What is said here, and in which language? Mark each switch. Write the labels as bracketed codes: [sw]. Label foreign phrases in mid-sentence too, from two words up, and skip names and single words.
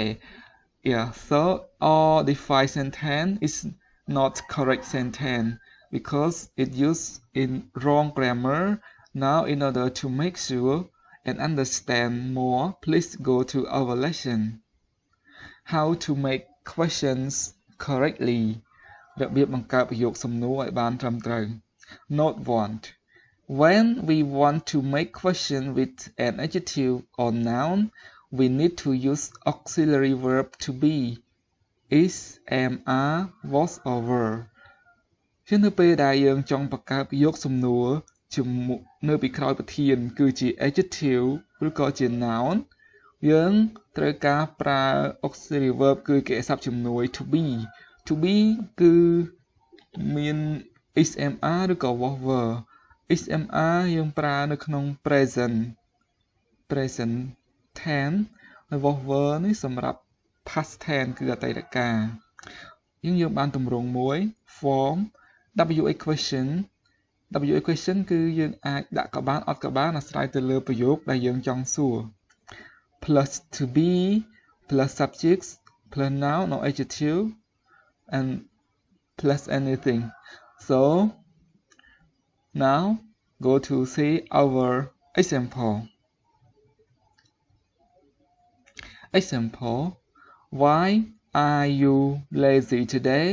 [en] Yeah, so all the 5 sentence is not correct sentence because it used in wrong grammar. Now, in order to make sure and understand more, please go to our lesson. How to make questions correctly. [km] របៀបបង្កើតប្រយោគសំណួរឲ្យបានត្រឹមត្រូវ Note 1. [en] When we want to make question with an adjective or noun, we need to use auxiliary verb to be, is, am, are, was, or were. [km] ជានៅពេលដែលយើងចង់បង្កើតប្រយោគសំណួរនៅពីក្រោយប្រធានគឺជា adjective ឬក៏ជា noun យើងត្រូវការប្រើ [en] auxiliary verb [km] គឺកិរិយាសព្ទជំនួយ [en] to be [km] គឺមាន [en] is am are [km] ឬក៏ [en] was were is am are [km] យើងប្រើនៅក្នុង present tense ហើយ [en] was were [km] នេះសម្រាប់ [en] past tense [km] គឺអតីតកាលយើងបានទម្រង់មួយ [en] form WA question [km] គឺយើងអាចដាក់ក៏បានអត់ក៏បានអាស្រ័យទៅលើប្រយោគដែលយើងចង់សួរ [en] plus to be plus subjects plus noun or adjective and plus anything. So now go to see our example. Why are you lazy today?